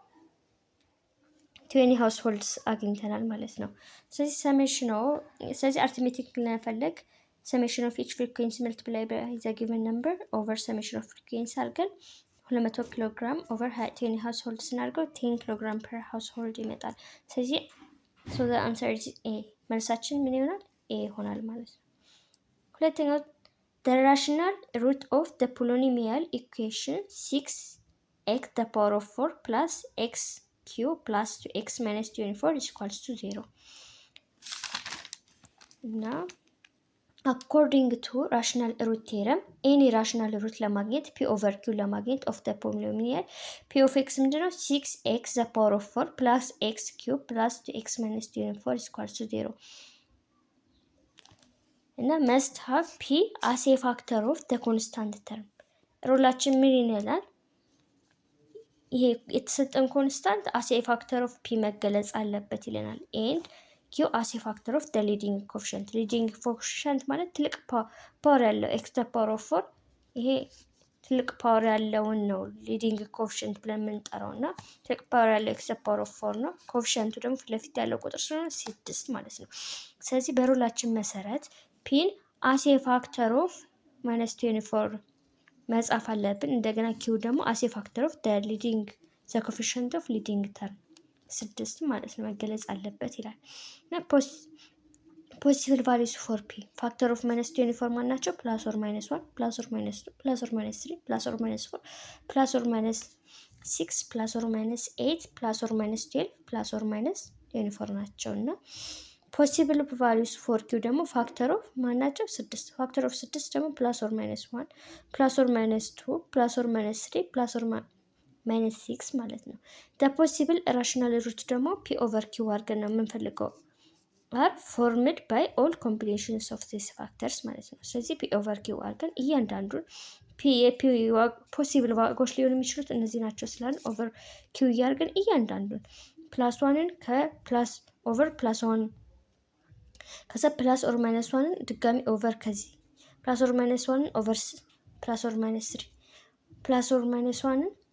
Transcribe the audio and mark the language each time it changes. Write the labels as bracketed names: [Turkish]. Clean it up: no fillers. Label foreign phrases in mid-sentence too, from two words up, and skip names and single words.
[Amharic] 20 ሃውስሆልድስ አግኝተናል ማለት ነው። ስለዚህ አርትሜቲክ ለመፈለግ [English] summation of each frequency multiply by the given number over summation of frequency [Amharic] አድርገን 200 [English] kilogram over [Amharic] 20 ሃውስሆልድ ስናደርገው 10 [English] kilogram per household [Amharic] ይመጣል። ስለዚህ [English] so the answer is A [Amharic] መልሳችን ምን ይሆናል? ኤ ይሆናል ማለት ነው። ሁለተኛው [English] the rational root of the polynomial equation 6x the power of 4 plus x cube plus 2x minus 24 is equals to 0 እና according to rational root theorem any rational root ለማግኘት p over q ለማግኘት of the polynomial p of x ምንድነው? 6x the power of 4 plus x cube plus 2x minus 24 is equals to 0 እና must have p as a factor of the constant term [Amharic] ሩላችን ምን ይላል? ይሄ የተሰጠን ኮንስታንት [English] as a factor of p [Amharic] መገለጽ አለበት ይለናል። [English] and q as a factor of the leading coefficient leading coefficient [Amharic] ማለት ትልቅ ፓወር ያለው [English] x the power of 4 [Amharic] ይሄ ትልቅ ፓወር ያለውን ነው [English] leading coefficient [Amharic] ብለን የምንጠራውና ትልቅ ፓወር ያለው [English] x the power of 4 [Amharic] ነው። ኮኤፊሺየንቱ ደግሞ ፊት ለፊት ያለው ቁጥር ስለሆነ 6 ማለት ነው። ስለዚህ በሩላችን መሰረት ፒን [English] as a factor of -24 [Amharic] መጻፍ አለብን። እንደገና q ደግሞ [English] as a factor of the leading the coefficient of leading term 6 [Amharic] ማለት ነው መገለጽ አለበት ይላል። እና [English] possible values for P factor of -24 [Amharic] ማን ናቸው? [English] plus or minus 1 plus or minus 2 plus or minus 3 plus or minus 4 plus or minus 6 plus or minus 8 plus or minus 12 plus or minus 24 [Amharic] ናቸው። እና [English] possible values for Q ደግሞ factor of [Amharic] ማን ናቸው? [English] 6 factor of 6 ደግሞ plus or minus 1 plus or minus 2 plus or minus 3 plus or minus 6 ማለት [Amharic] ነው። [English] the possible rational root [Amharic] ደግሞ [English] p over q [Amharic] አድርገን ነው የምንፈልገው [English] are formed by all combinations of these factors [Amharic] ማለት ነው። ስለዚህ [English] p over q [Amharic] አድርገን እያንዳንዱን p ፖሲብል ዋጋዎች ሊሆኑ የሚችሉት እነዚህ ናቸው ስላልን [English] over q [Amharic] እያደረግን እያንዳንዱን ፕላስ 1ን ከፕላስ [English] over plus 1 [Amharic] ከዛ [English] plus or minus 1ን [Amharic] ድጋሚ ኦቨር ከዚህ [English] plus or minus 1ን over plus or minus 3 plus or minus 1ን